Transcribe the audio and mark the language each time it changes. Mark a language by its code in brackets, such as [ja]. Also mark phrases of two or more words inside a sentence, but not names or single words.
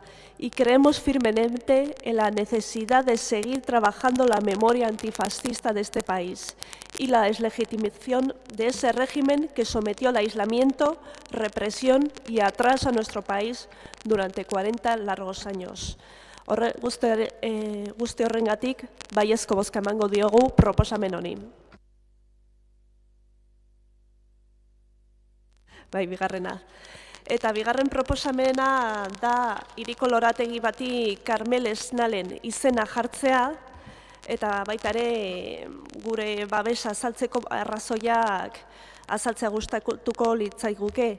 [es] Y creemos firmemente en la necesidad de seguir trabajando la memoria antifascista de este país y la deslegitimación de ese régimen que sometió al aislamiento, represión y atraso a nuestro país durante 40 largos años. [eu] Guzti horrengatik, baiezko bozka emango diogu proposamen honi. Bai, bigarrena. Eta bigarren proposamena da hiriko lorategi bati Karmel Esnalen izena jartzea, eta baita ere gure babesa azaltzeko arrazoiak azaltzea gustatuko litzaiguke.